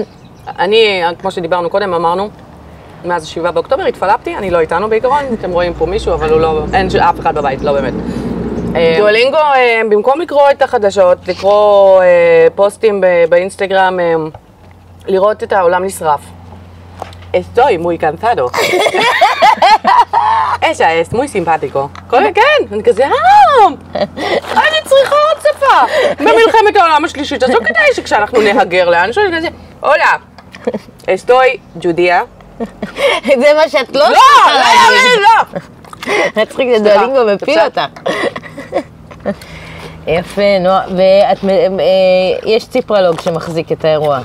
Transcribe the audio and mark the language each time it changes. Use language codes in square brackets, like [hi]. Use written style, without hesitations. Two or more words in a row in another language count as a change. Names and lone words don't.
[he] אני, כמו שדיברנו קודם, אמרנו, מאז 7 באוקטובר התפלפתי, אני לא איתנו בעיקרון, אתם רואים פה מישהו, אבל הוא לא, אין אף אחד בבית, לא באמת. דואלינגו, במקום לקרוא את החדשות, לקרוא פוסטים באינסטגרם, לראות את העולם נשרף. [es] Estoy muy cansado. Ella es muy simpático. [he] כן, אני כזה, אני צריכה עוד שפה. במלחמת העולם השלישית, אז לא כדאי שכשאנחנו נהגר לאנשהו, אני כזה, הולה, [es] Estoy judía. [he] זה מה שאת לא לא, לא. מצחיק, זה דואלינגו מפיל אותך. יפה, נועה, ויש ציפרלוג שמחזיק את האירוע.